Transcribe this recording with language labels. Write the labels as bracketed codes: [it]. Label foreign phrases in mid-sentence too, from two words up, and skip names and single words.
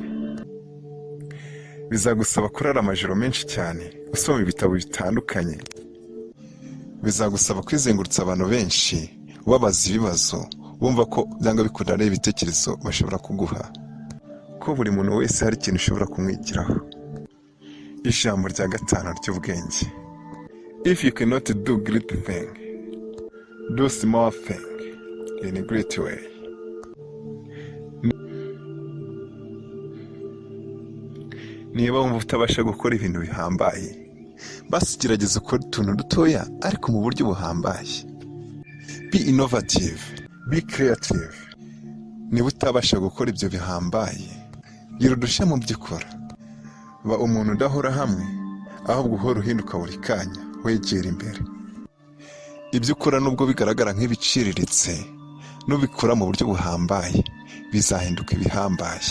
[rw] Bizagusaba kurara amajoro menshi cyane, usoma ibitabo bitandukanye. Bizagusaba kwizengurutsa abantu benshi, ubabaza ibibazo, wumva ko byanga bikunda ari ibitekerezo bashobora kuguha, ko buri muntu wese hari ikintu ushobora kumwigiraho. Ijambo rya gatanu ry'ubwenge, [en] if you cannot do great thing, do small thing in a great way. [rw] Niba wumva utabasha gukora ibintu bihambaye, basi gerageza ukora utuntu dutoya ariko mu buryo buhambaye. [en] Be innovative, be creative. [rw] Niba utabasha gukora ibyo bihambaye, gira udushya mu byo ukora. Ba umuntu udahora hamwe, ahubwo uhora uhinduka buri kanya, wegera imbere. Ibyo ukora nubwo bigaragara nk'ibiciriritse, nubikora mu buryo buhambaye bizahinduka ibihambaye.